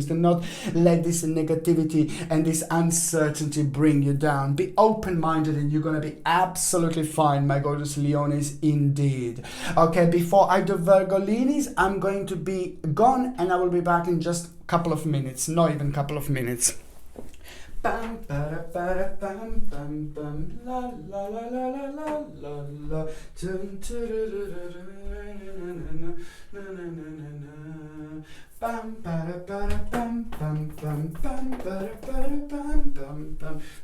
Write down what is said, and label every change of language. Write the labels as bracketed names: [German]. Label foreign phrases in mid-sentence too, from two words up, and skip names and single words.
[English] Do not let this negativity and this uncertainty bring you down. Be open-minded and you're going to be absolutely fine, my gorgeous Leonis, indeed. Okay, before I do Virgolinis, I'm going to be gone and I will be back in just a couple of minutes, not even a couple of minutes. Bam, ba, ba, bam, bam, bam, la, la, la, la, la, la, la, la, dun, tu, du, du, du, du, na, na, na, na, na. Bam, ba, ba, bam, bam, bam, bam, ba, bam, bam, bam.